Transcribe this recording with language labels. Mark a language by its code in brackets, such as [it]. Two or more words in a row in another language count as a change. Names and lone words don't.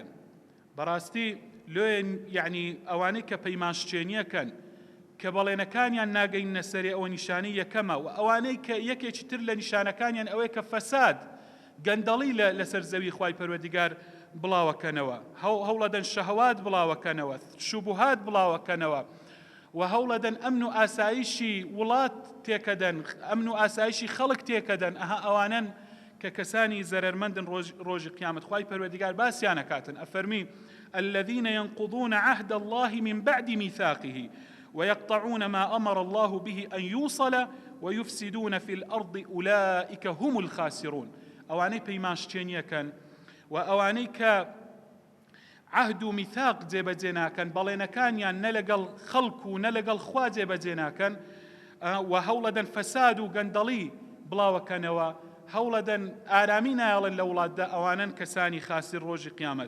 [ckb] بەڕاستی لۆیە یعنی ئەوانەی کە پەیمانشتێنیەکەن کە بەڵێنەکانیان ناگەینە سەرێ ئەوە نیشانەی یەکەمە، و ئەوانەی کە یەکێکی تر لە نیشانەکانیان ئەوەیە کە فەساد گەندەڵی لەسەر زەوی خوای پەروەردگار بڵاوەکەنەوە، هەوڵەدەن شەهەوات بڵاوەکەنەوە، شوبوهات بڵاوەکەنەوە و هەوڵەدەن ئەمن و ئاسایشی وڵات تێکەدەن، ئەمن و ئاسایشی خەڵک تێکەدەن. ئەوانن کە کەسانی زەرەرمەندن ڕۆژی قیامەت. خوای پەروەردگار باسییان ئەکاتن، ئەفەرمی [ar] الذين ينقضون عهد الله من بعد ميثاقه ويقطعون ما أمر الله به أن يوصل ويفسدون في الأرض أولئك هم الخاسرون. [ckb] ئەوانەی پەیمانشتێنیەکەن و ئەوانەی کە عهد و میثاق جێبەجێ ناکەن، بەڵێنەکانیان نە لەگەڵ خەڵک و نە لەگەڵ خوا جێبەجێ ناکەن و هەوڵەدەن فەساد و گەندەڵی بڵاوەکەنەوە، هەوڵەدەن ئارامی نایڵن لە وڵاتدا، ئەوانن کەسانی خاسر ڕۆژی قیامەت.